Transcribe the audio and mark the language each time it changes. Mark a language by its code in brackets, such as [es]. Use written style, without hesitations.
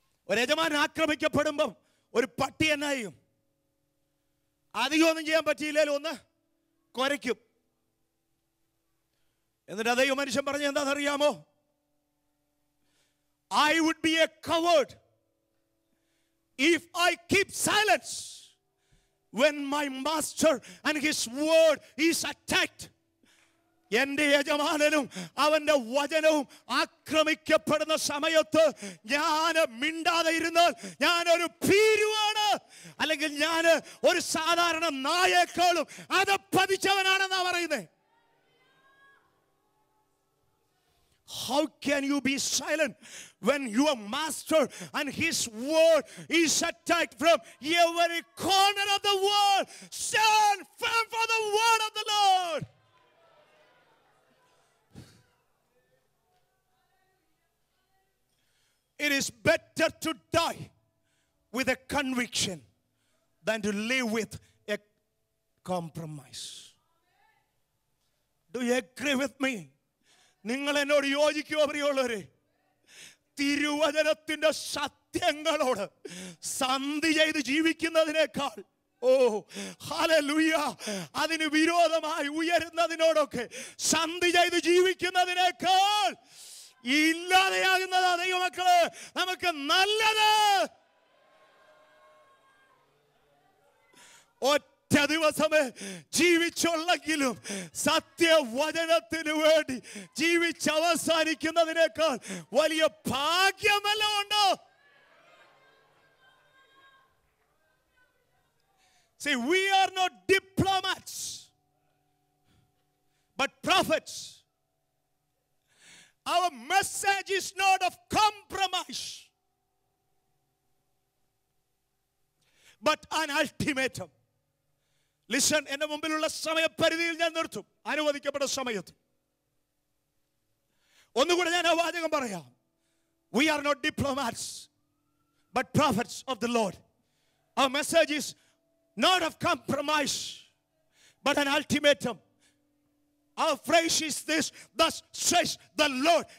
[ml] ഒരു യജമാനൻ ആക്രമിക്കപ്പെടുമ്പം ഒരു പട്ടി എന്നാ ചെയ്യും? അധികമൊന്നും ചെയ്യാൻ പറ്റിയില്ലേലും ഒന്ന് കുരയ്ക്കും. എന്നിട്ട് അതേ മനുഷ്യൻ പറഞ്ഞ എന്താണെന്നറിയാമോ? [en] I would be a coward if I keep silence when my master and his word is attacked. [ml] എന്റെ യജമാനനും അവന്റെ വചനവും ആക്രമിക്കപ്പെടുന്ന സമയത്ത് ഞാൻ മിണ്ടാതെ ഇരുന്നാൽ ഞാനൊരു ഭീരുവാണ്, അല്ലെങ്കിൽ ഞാൻ ഒരു സാധാരണ നായേക്കാളും അത് പതിച്ചവനാണെന്നാ പറയുന്നേ. [en] How can you be silent when your master and his word is attacked from every corner of the world? Stand firm for the word of the Lord. It is better to die with a conviction than to live with a compromise. Do you agree with me? [ml] നിങ്ങൾ എന്നോട് യോജിക്കുമോ പ്രിയമുള്ളവരെ? തിരുവചനത്തിന്റെ സത്യങ്ങളോട് സന്ധി ചെയ്ത് ജീവിക്കുന്നതിനേക്കാൾ, ഓ hallelujah, അതിന് വിരോധമായി ഉയരുന്നതിനോടൊക്കെ സന്ധി ചെയ്ത് ജീവിക്കുന്നതിനേക്കാൾ ഇല്ലാതെയാകുന്നതാ ദൈവമക്കളെ നമുക്ക് നല്ലത്. ഒറ്റ ദിവസമേ ജീവിച്ചുള്ളെങ്കിലും സത്യവചനത്തിന് വേണ്ടി ജീവിച്ചവസാനിക്കുന്നതിനേക്കാൾ വലിയ ഭാഗ്യമല്ല ഉണ്ടോ? [en] See, we are not diplomats but prophets. Our message is not of compromise but an ultimatum. Listen, [ml] എന്റെ മുമ്പിലുള്ള സമയപരിധിയിൽ ഞാൻ നിർത്തും, അനുവദിക്കപ്പെട്ട സമയത്ത്. ഒന്നുകൂടെ ഞാൻ ആ വാചകം പറയാം. [en] We are not diplomats but prophets of the Lord. Our message is not of compromise but an ultimatum. Our phrase is this: thus says the Lord.